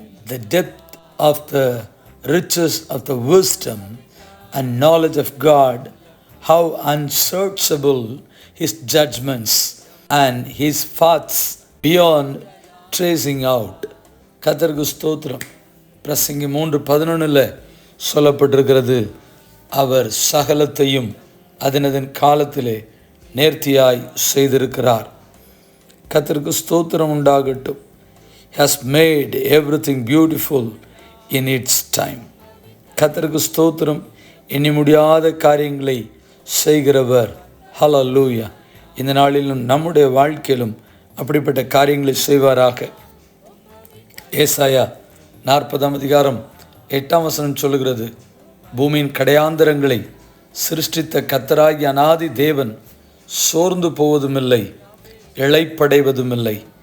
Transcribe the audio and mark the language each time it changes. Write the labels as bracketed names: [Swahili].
[English] the depth of the riches of the wisdom and knowledge of God, how unsearchable his judgments and his paths beyond tracing out. [Tamil] கர்த்தருக்கு ஸ்தோத்திரம். பிரசங்கி 3:11 சொல்லப்பட்டிருக்கிறது, அவர் சகலத்தையும் அதனதன் காலத்திலே நேர்த்தியாய் செய்திருக்கிறார். கர்த்தருக்கு ஸ்தோத்திரம் உண்டாகட்டும். [English] has made everything beautiful in its time. [Tamil] கர்த்தருக்கு ஸ்தோத்திரம். எண்ணி முடியாத காரியங்களை செய்கிறவர். ஹல்லேலூயா. இந்த நாளிலும் நம்முடைய வாழ்க்கையிலும் அப்படிப்பட்ட காரியங்களை செய்வாராக. ஏசாயா 40:8 சொல்லுகிறது, பூமியின் கடையாந்தரங்களை சிருஷ்டித்த கர்த்தராகிய அநாதி தேவன் சோர்ந்து போவதுமில்லை, இளைப்படைவதுமில்லை.